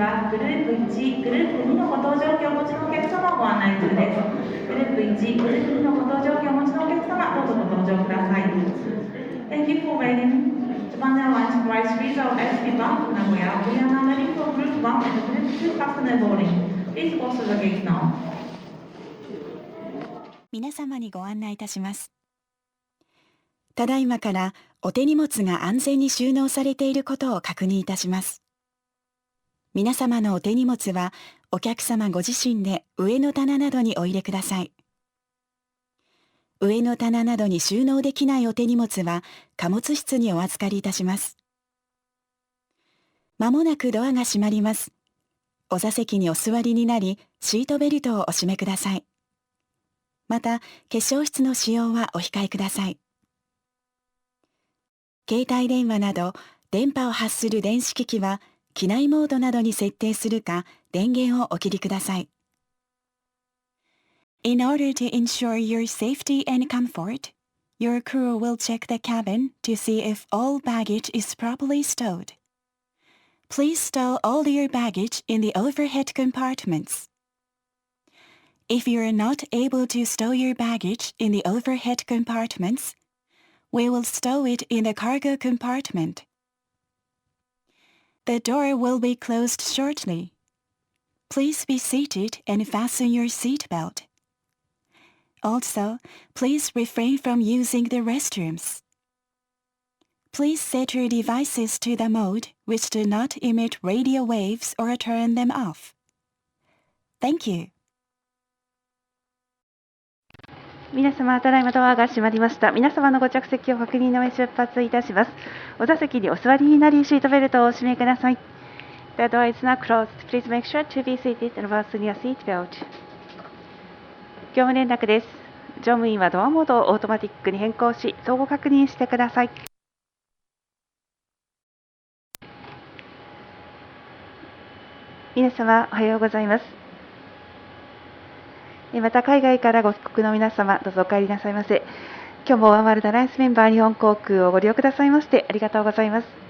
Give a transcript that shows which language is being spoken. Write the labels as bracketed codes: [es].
[ja] グループ1、グループ2のご搭乗券をお持ちのお客様をご案内中です。グループ1、グループ2のご搭乗券をお持ちのお客様、どうぞご搭乗ください。 [en] Thank you for waiting. Japan Airlines Flight 3083 bound to Nagoya. We are now ready for Group 1 and Group 2 customer boarding. Please go through the gate now. [ja] 皆様にご案内いたします。ただいまからお手荷物が安全に収納されていることを確認いたします。皆様のお手荷物はお客様ご自身で上の棚などにお入れください。上の棚などに収納できないお手荷物は貨物室にお預かりいたします。まもなくドアが閉まります。お座席にお座りになり、シートベルトをお締めください。また、化粧室の使用はお控えください。携帯電話など電波を発する電子機器は機内モードなどに設定するか電源をお切りください。 [en] In order to ensure your safety and comfort, your crew will check the cabin to see if all baggage is properly stowed. Please stow all your baggage in the overhead compartments. If you are not able to stow your baggage in the overhead compartments, we will stow it in the cargo compartment. The door will be closed shortly. Please be seated and fasten your seat belt. Also, please refrain from using the restrooms. Please set your devices to the mode which do not emit radio waves or turn them off. Thank you. [ja] 皆様、ただいまドアが閉まりました。皆様のご着席を確認の上出発いたします。お座席にお座りになり、シートベルトをお締めください。 [en] The door is now closed. Please make sure to be seated and fasten your seat belt. [ja] 業務連絡です。乗務員はドアモードをオートマティックに変更し、相互確認してください。皆様おはようございます。また海外からご帰国の皆様、どうぞお帰りなさいませ。今日もワンワールドアライアンスメンバー日本航空をご利用くださいましてありがとうございます。